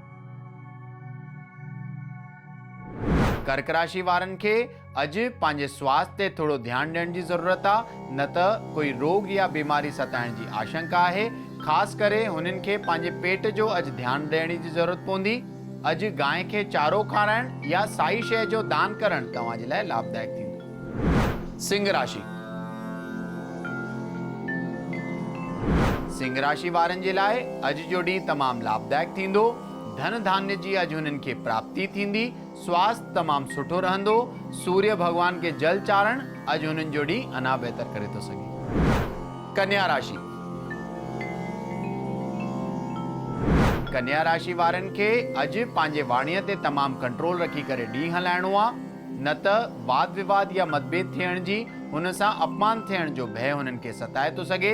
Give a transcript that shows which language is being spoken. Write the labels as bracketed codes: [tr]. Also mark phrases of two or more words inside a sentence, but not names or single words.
[sd] कर्क राशि वारनि खे अॼु पंहिंजे स्वास्थ्य ते थोड़ो ध्यानु ॾियण जी ज़रूरत आहे, न त कोई रोग या बीमारी सताइण जी आशंका आहे। ख़ासि करे हुननि खे पंहिंजे पेट जो अॼु ध्यानु ॾियण जी ज़रूरत पवंदी। अॼु गांइ खे चारो खाराइण या साई शइ जो दान करणु तव्हां जे लाइ लाभदायक थींदो। सिंह राशि। सिंह राशि वारनि जे लाइ अॼु जो ॾींहुं तमामु लाभदायक थींदो। धन धान्य जी अॼु हुननि खे प्राप्ति थींदी। स्वास्थ्य तमामु सुठो रहंदो। सूर्य भगवान के जल चारण अॼु हुननि जो ॾींहुं अञा बहितर करे थो सघे। कन्या राशि। कन्या राशि वारनि खे अॼु पंहिंजे वाणीअ ते तमामु कंट्रोल रखी करे ॾींहुं हलाइणो आहे, न त वाद विवाद या मतभेद थियण जी, हुन सां अपमान थियण जो भय हुननि खे सताए थो सघे।